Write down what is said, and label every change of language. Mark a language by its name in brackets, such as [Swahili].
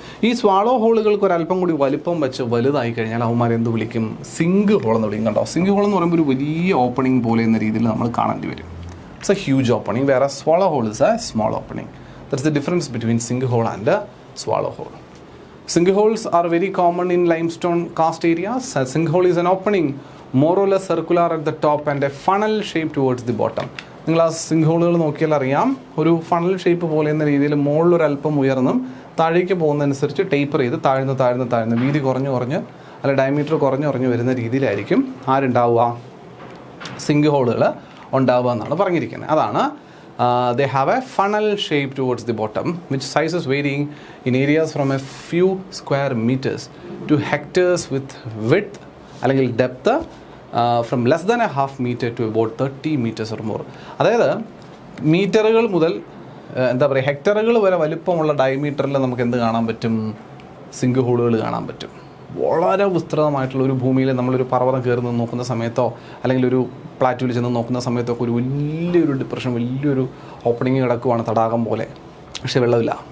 [Malayalam] ഈ സ്വാളോ ഹോളുകൾക്ക് ഒരല്പം കൂടി വലിപ്പം വെച്ച് വലുതായി കഴിഞ്ഞാൽ അവന്മാർ എന്ത് വിളിക്കും? സിങ്ക് ഹോൾ എന്ന് വിളിക്കും. കണ്ടോ, സിങ്ക് ഹോൾ എന്ന് പറയുമ്പോൾ ഒരു വലിയ ഓപ്പണിംഗ് പോലെ എന്ന രീതിയിൽ നമ്മൾ കാണേണ്ടി വരും. [English] It's a huge opening, വേറെ swallow hole is a small opening. That's the difference between sink hole and swallow hole. Sink holes are very common in limestone karst areas. A sink hole is an opening more or less circular at the top and a funnel shape towards the bottom. [Malayalam] നിങ്ങൾ ആ zinc ഹോളുകൾ നോക്കിയാൽ അറിയാം, ഒരു funnel shape പോലെ എന്ന രീതിയിൽ മുകളിലൊരല്പം ഉയർന്നും താഴേക്ക് പോകുന്നതനുസരിച്ച് taper ചെയ്ത് താഴ്ന്ന് വീതി കുറഞ്ഞ് അല്ല ഡയമീറ്റർ കുറഞ്ഞ് വരുന്ന രീതിയിലായിരിക്കും ആരുണ്ടാവുക, സിങ്ക് ഹോളുകൾ ഉണ്ടാവുക എന്നാണ് പറഞ്ഞിരിക്കുന്നത്. [English] അതാണ് they have a funnel shape towards the bottom which sizes varying in areas from a few square meters to hectares with width അല്ലെങ്കിൽ depth from less than a half metre to about 30 meters or more. [Malayalam] അതായത് മീറ്ററുകൾ മുതൽ എന്താ പറയുക ഹെക്ടറുകൾ വരെ വലുപ്പമുള്ള ഡയമീറ്ററിൽ നമുക്ക് എന്ത് കാണാൻ പറ്റും, സിങ്ക് ഹോളുകൾ കാണാൻ പറ്റും. വളരെ വിസ്തൃതമായിട്ടുള്ള ഒരു ഭൂമിയിൽ നമ്മളൊരു പർവ്വതം കയറി നിന്ന് നോക്കുന്ന സമയത്തോ അല്ലെങ്കിൽ ഒരു പ്ലാറ്റ്യൂവിൽ ചെന്ന് നോക്കുന്ന സമയത്തോ ഒക്കെ ഒരു വലിയൊരു ഡിപ്രഷൻ, വലിയൊരു ഓപ്പണിങ് കിടക്കുവാണ് തടാകം പോലെ, പക്ഷെ വെള്ളമില്ല.